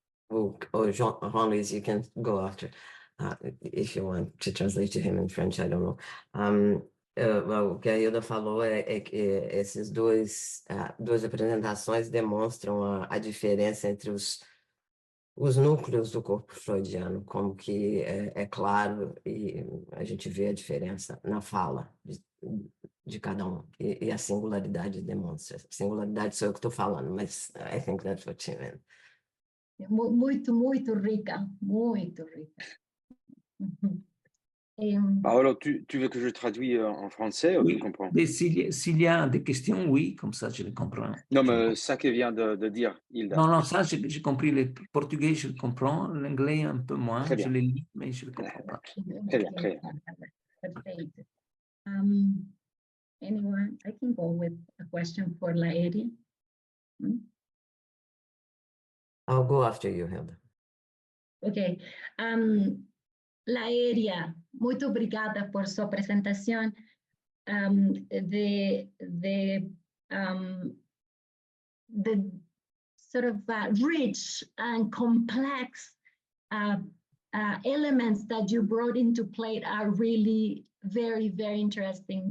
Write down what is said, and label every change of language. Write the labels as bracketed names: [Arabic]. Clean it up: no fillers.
[English] Jean-Louis, you can go after if you want to translate to him in French, I don't know. [Portuguese] O que a Hilda falou é que esses duas apresentações demonstram a diferença entre os núcleos do corpo freudiano, como que é claro, e a gente vê a diferença na fala de cada um, e a singularidade demonstra. Singularidade sou eu que estou falando, mas [English] I think that's what you meant. [Portuguese] Muito, muito rica, muito rica. [French] Paolo, tu veux que je traduise en français ou Oui, tu comprends? S'il y a des questions, oui, comme ça je les comprends. Non, mais ça que vient de dire Hilda. Non, ça j'ai compris. Le portugais, je le comprends. L'anglais, un peu moins. Très bien. Je le lis, mais je ne le comprends pas. Très bien, très bien. [English] Perfect. Anyone? I can go with a question for Laeri. I'll go after you, Hilda. Ok. [Portuguese] Laeria, muito obrigada por sua apresentação. [English] The sort of rich and complex elements that you brought into play are really very, very interesting.